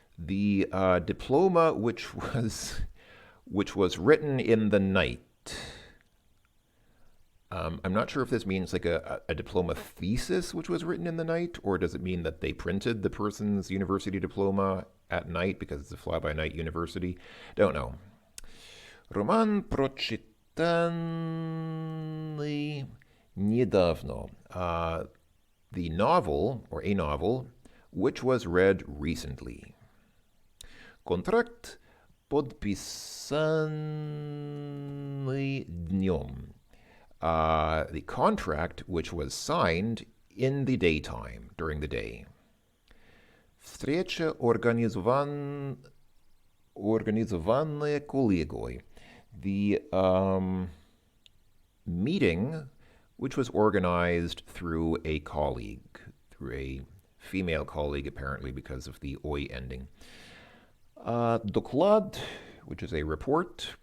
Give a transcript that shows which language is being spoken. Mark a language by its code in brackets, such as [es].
[en] The diploma which was written in the night. I'm not sure if this means like a diploma thesis which was written in the night, or does it mean that they printed the person's university diploma at night because it's a fly-by-night university? Don't know. [ru] Роман прочитанный недавно. [en] The novel, or a novel, which was read recently. [ru] Контракт подписанный днем. [en] The contract which was signed in the daytime, during the day. [ru] Встреча организованная коллегой. [en] The meeting which was organized through a colleague, through a female colleague apparently because of the oi ending. Доклад, which is a report.